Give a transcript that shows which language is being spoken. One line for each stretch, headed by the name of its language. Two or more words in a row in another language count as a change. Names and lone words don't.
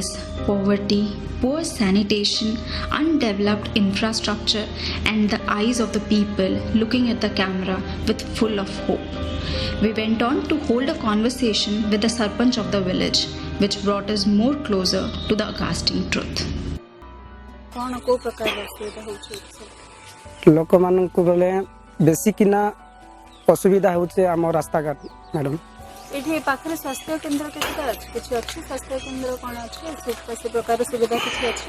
English: poverty, poor sanitation, undeveloped infrastructure, and the eyes of the people looking at the camera with full of hope. We went on to hold a conversation with the Sarpanch of the village, which brought us more closer to the ghastly truth.
Odia: ଲୋକମାନଙ୍କୁ ବେଲେ ବେଶୀ କିନା ଅସୁବିଧା ହେଉଛି ଆମ ରାସ୍ତାଘାଟ ମ୍ୟାଡ଼ାମ। ଏଠି ପାଖରେ ସ୍ୱାସ୍ଥ୍ୟ କେନ୍ଦ୍ର କେତେଟା ଅଛି? କିଛି ଅଛି ସ୍ୱାସ୍ଥ୍ୟ କେନ୍ଦ୍ର କ'ଣ ଅଛି? ସେ ପ୍ରକାର ସୁବିଧା କିଛି ଅଛି?